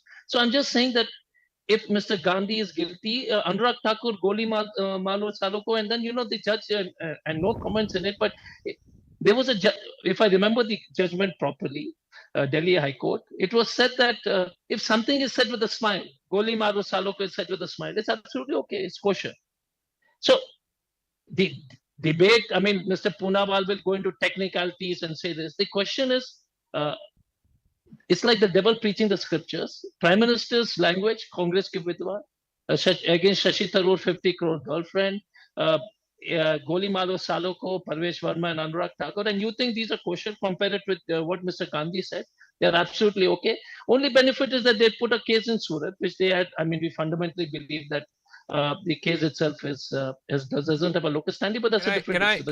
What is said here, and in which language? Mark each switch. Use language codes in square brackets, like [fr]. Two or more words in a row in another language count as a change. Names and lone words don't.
[en] So I'm just saying that if Mr. Gandhi is guilty, Anurag Thakur, [hi] Goli Malo Saloko, [en] and then, the judge, and no comments in it, but there was if I remember the judgment properly, Delhi High Court, it was said that if something is said with a smile, [hi] Goli Malo Saloko [en] is said with a smile, it's absolutely okay, it's kosher. So the debate, I mean, Mr. Poonawal will go into technicalities and say this. The question is, it's like the devil preaching the scriptures. Prime Minister's language, [hi] Congress ki vidwa, [en] against Shashi Tharoor, 50 crore girlfriend, [hi] Goli Malo Saloko, [en] Parvesh Verma and Anurag Thakur, and you think these are kosher compared with what Mr. Gandhi said? They're absolutely okay. Only benefit is that they put a case in Surat, which they had. I mean, we fundamentally believe that the case itself doesn't have a locus standi, but that's a different issue.